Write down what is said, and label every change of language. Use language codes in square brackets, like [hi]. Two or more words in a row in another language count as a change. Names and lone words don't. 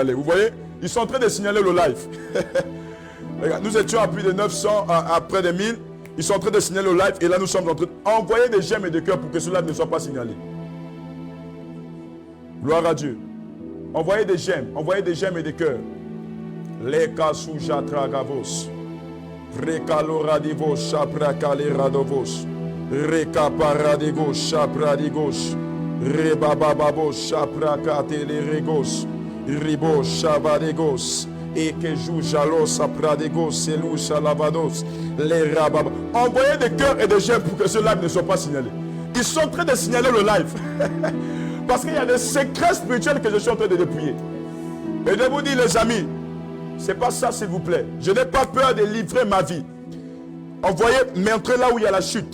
[fr] Vous voyez, ils sont en train de signaler le live. Regarde, nous étions à plus de 900, à près de 1000. Ils sont en train de signaler le live et là nous sommes en train d'envoyer des j'aime et des cœurs pour que ce live ne soit pas signalé. Gloire à Dieu. Envoyez des j'aime et des cœurs. Les kasuja tragavos. Rekaloradivos chaprakaléradovos. Rekaparadegos chapradigos. Rebabababos chaprakatelegos. Ribos chavadegos. Et que joue jalos apradegos. Selou chalavados. Les rabab. Envoyez des cœurs et des j'aime pour que ce live ne soit pas signalé. Ils sont en train de signaler le live. Parce qu'il y a des secrets spirituels que je suis en train de dépouiller. Et je vous dis, les amis, c'est pas ça, s'il vous plaît. Je n'ai pas peur de livrer ma vie. Envoyez, mais entrez là où il y a la chute.